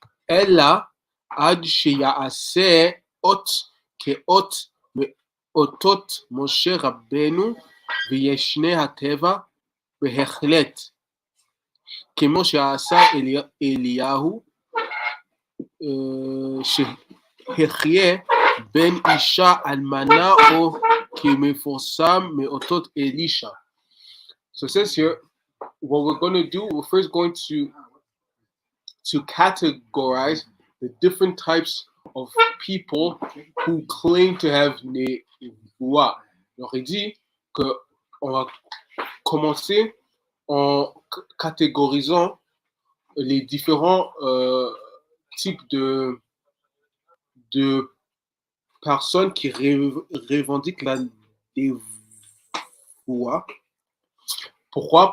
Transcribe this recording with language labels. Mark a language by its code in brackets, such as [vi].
[he] אלא עד שיעשה אות כאות מאותות משה רבנו וישנה הטבע, בהחלט כמו שעשה אליהו שהחיה בין אישה אלמנה, או כמפורסם מאותות אלישע. [en] So it says here, what we're going to do, we're first going to categorize the different types of people who claim to have Nevuah. [fr] Alors il dit qu'on va commencer en catégorisant les différents types de personnes qui revendiquent la Nevuah. Pourquoi?